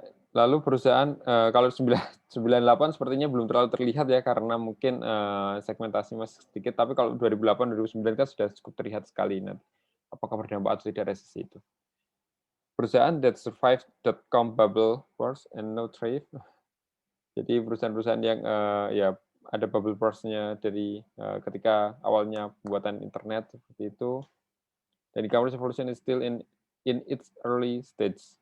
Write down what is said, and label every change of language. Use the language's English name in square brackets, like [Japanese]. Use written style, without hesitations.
[Indonesian] Lalu perusahaan kalau 98 sepertinya belum terlalu terlihat ya karena mungkin segmentasi masih sedikit, tapi kalau 2008-2009 kan sudah cukup terlihat sekali. Nah, apakah berdampak atau tidak resesi itu? [English] Perusahaan that survived .com bubble burst and no thrive. [Indonesian] Jadi perusahaan-perusahaan yang ya ada bubble burst-nya dari ketika awalnya pembuatan internet seperti itu. [English] Dan e-commerce revolution is still in its early stage.